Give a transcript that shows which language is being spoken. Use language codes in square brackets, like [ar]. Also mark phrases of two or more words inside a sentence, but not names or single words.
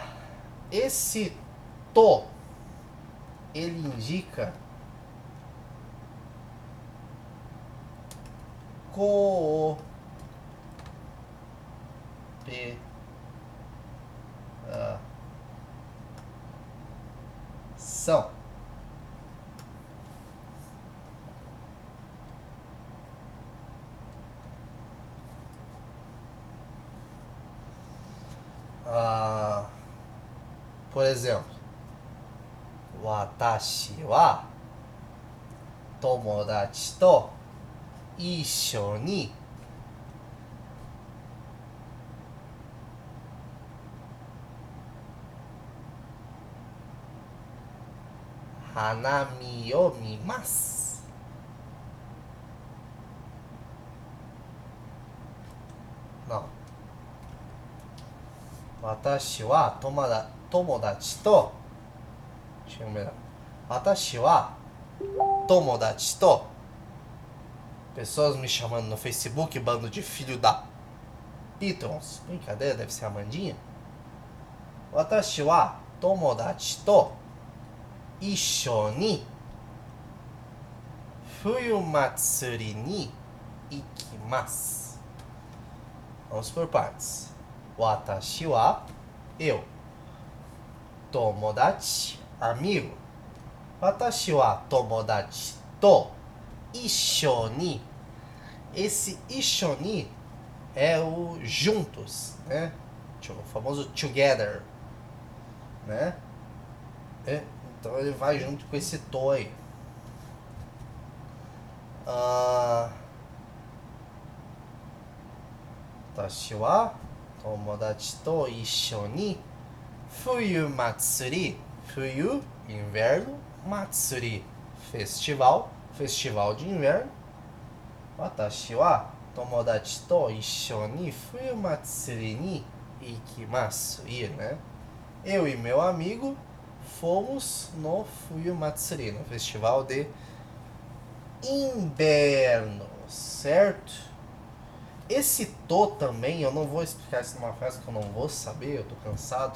[pt] Esse to, ele indica cooperação. Por exemplo, [ja] 私は友達と一緒に花見を見ます. [pt] Não. [ja] 私は友達と. [pt] Deixa eu ver. [ja] 私は友達と [pt] Pessoas me chamando no Facebook, bando de filho da Pitrons. Brincadeira, deve ser a Amandinha. [ja] 私は友達と一緒に冬祭りに行きます. [pt] Vamos por partes. [ja] 私は, [pt] eu. Tomodachi, amigo. [ja] 私は友達と一緒に. [pt] Esse [ja] 一緒に [pt] é o juntos, né? O famoso together, né? Então ele vai junto com esse to aí. [ja] 私は友達と一緒に冬祭り. [pt] Fuyu, inverno. Matsuri, festival. Festival de inverno. [ja] 私は友達と一緒に冬祭りに行きます. [pt] Ir, né? Eu e meu amigo fomos no Fuyu Matsuri, no festival de inverno, certo? Esse to também, eu não vou explicar isso numa frase que eu não vou saber, eu tô cansado.